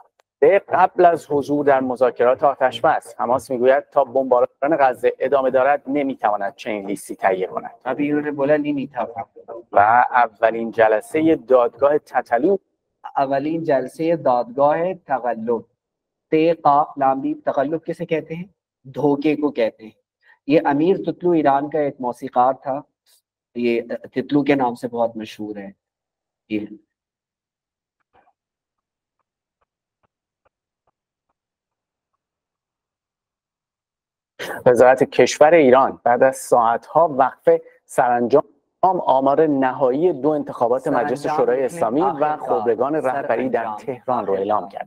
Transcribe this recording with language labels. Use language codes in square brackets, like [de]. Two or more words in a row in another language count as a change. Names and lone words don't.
[fa] قبل از حضور در مذاکرات آتش‌بس. حماس میگوید تا بمباران غزه ادامه دارد نمیتواند چنین لیستی تهیه کند. و اولین جلسه دادگاه تتلو. اولین جلسه دادگاه تقلب. قاف لام میم [ur] تقلب کسے کہتے ہیں? دھوکے کو کہتے ہیں. یہ امیر تتلو ایران کا ایک موسیقار تھا. یہ تتلو کے نام سے بہت مشہور ہے یہ. [fa] وزارت کشور ایران بعد از ساعت‌ها وقفه سرانجام آمار نهایی 2 انتخابات مجلس شورای اسلامی و خبرگان رهبری در تهران رو اعلام کرد.